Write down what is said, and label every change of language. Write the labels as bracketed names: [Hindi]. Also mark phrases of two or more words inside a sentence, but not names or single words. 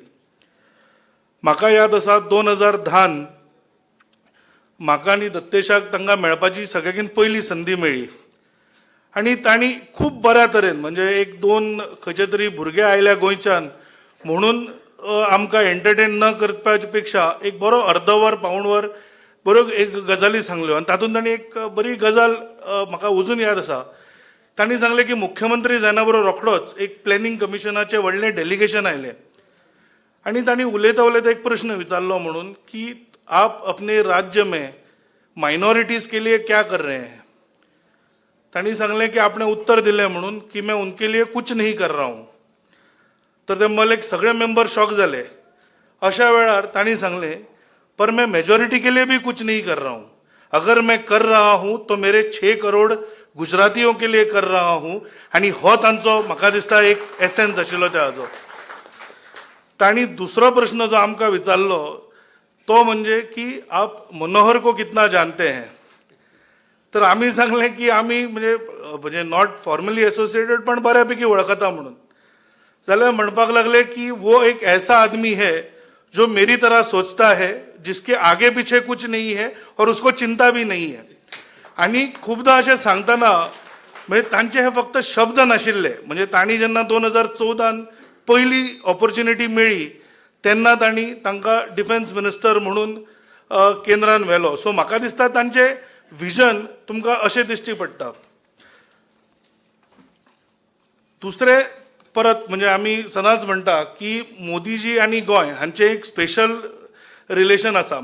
[Konkani] म्हाका याद आसा 2010 म्हाका आनी दत्तेशाक तांकां मेळपाची सगळ्याकीन पयली संदी मेळ्ळी आणि तांणी खूब बऱ्या तरेन म्हणजे एक दोन खंयचे तरी भुरगे आयल्या गोंयच्यान म्हणून आमकां एंटरटेन न करपाचे पेक्षा एक बरो अर्दवर पावण वर बऱ्यो एक गजाली सांगल्यो आणि तातूंत तांणी एक बरी गजाल म्हाका अजून याद आसा. तांणी सांगलें की मुख्यमंत्री जायना बरोबर रोखडोच एक प्लॅनिंग कमिशनाचें व्हडलें डेलिगेशन आयलें आणि तांणी उलयता उलयता एक प्रश्न विचारलो म्हणून की [Hindi] आप अपने राज्य में माइनॉरिटीज के लिए क्या कर रहे हैं. [Konkani] तांणी सांगलें की आपने उत्तर दिलें म्हणून की [Hindi] मैं उनके लिए कुछ नहीं कर रहा हूँ. [Konkani] तर ते मलेक सगळे मेंबर शॉक जाले. अशा वेळार तांणी सांगलें [Hindi] पर मैं मेजॉरिटी के लिए भी कुछ नहीं कर रहा हूँ. अगर मैं कर रहा हूँ तो मेरे 6 करोड़ गुजरातियों के लिए कर रहा हूँ. [Konkani] आणि हो तांचो म्हाका दिसता एक एसेन्स आशिल्लो त्या हाजो. तांणी दुसरो प्रश्न जो आमकां विचारलो तो म्हणजे की [Hindi] आप मनोहर को कितना जानते हैं. [Konkani] तर आम्ही सांगले की आम्ही म्हणजे [English] not formally associated [Konkani] पण बऱ्यापैकी वळखता म्हणून. जाल्यार म्हणपाक लागले की [Hindi] वो एक ऐसा आदमी है जो मेरी तरह सोचता है, जिसके आगे पीछे कुछ नहीं है और उसको चिंता भी नहीं है. [Konkani] आणि खूपदा असे सांगताना म्हणजे तांचे हे फक्त शब्द नाशिल्ले. म्हणजे तांणी जेन्ना 2014 पयली ऑपॉर्च्युनिटी मेळ्ळी तेन्ना तांणी तांकां [English] defence minister [Konkani] म्हणून केंद्रान व्हेलो. सो म्हाका दिसता तांचे विजन तुमकां अशें दिश्टी पडटा. दुसरे परत म्हणजे आमी सदांच म्हणटा की मोदीजी आनी गोंय हांचे एक स्पेशल रिलेशन आसा.